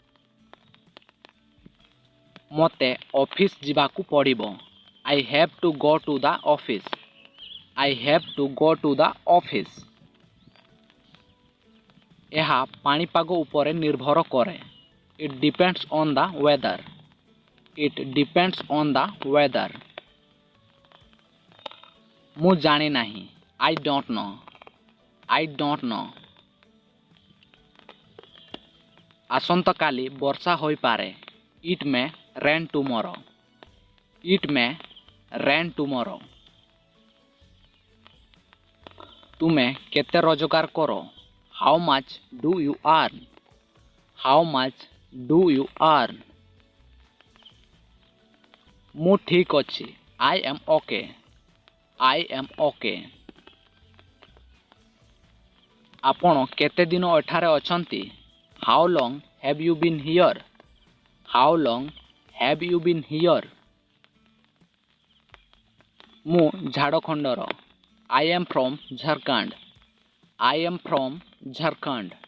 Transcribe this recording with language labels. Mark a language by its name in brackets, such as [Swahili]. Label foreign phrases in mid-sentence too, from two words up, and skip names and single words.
[Odia] ମୋତେ ଅଫିସ ଯିବାକୁ ପଡ଼ିବ। [English] I have to go to the office. I have to go to the office. [Odia] ଏହା ପାଣିପାଗ ଉପରେ ନିର୍ଭର କରେ। [English] It depends on the weather. It depends on the weather. [Odia] ମୁଁ ଜାଣି ନାହିଁ। [English] I don't know. I don't know. [Odia] ଆସନ୍ତାକାଲି ବର୍ଷା ହୋଇପାରେ। [English] It may rain tomorrow. It may rain tomorrow. [Odia] ତୁମେ କେତେ ରୋଜଗାର କର? [English] How much do you earn? How much do you earn? [Odia] ମୁଁ ଠିକ ଅଛି। [English] I am okay. I am okay. [Odia] ଆପଣ କେତେ ଦିନ ଏଠାରେ ଅଛନ୍ତି? [English] how long have you been here? how long have you been here? [Odia] ମୁଁ ଝାଡ଼ଖଣ୍ଡର। [English] I am from Jharkhand. I am from Jharkhand.